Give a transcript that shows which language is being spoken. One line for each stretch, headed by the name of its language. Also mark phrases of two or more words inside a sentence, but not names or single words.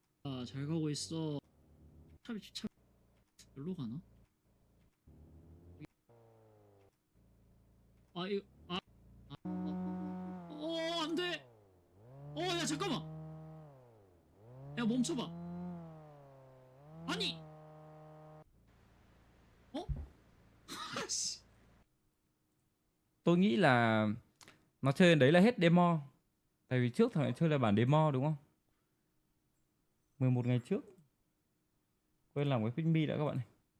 Korean: 잘 가고 있어. 차 여기로 가나? 이거 안돼. 야, 잠깐만. 야, 멈춰봐. 아니.
Vietnamese: Tôi nghĩ là nó chơi đấy là hết demo. Tại vì trước thằng này chơi là bản demo đúng không? 11 ngày trước. Quên làm cái
English: ping me
Vietnamese: đã các bạn này.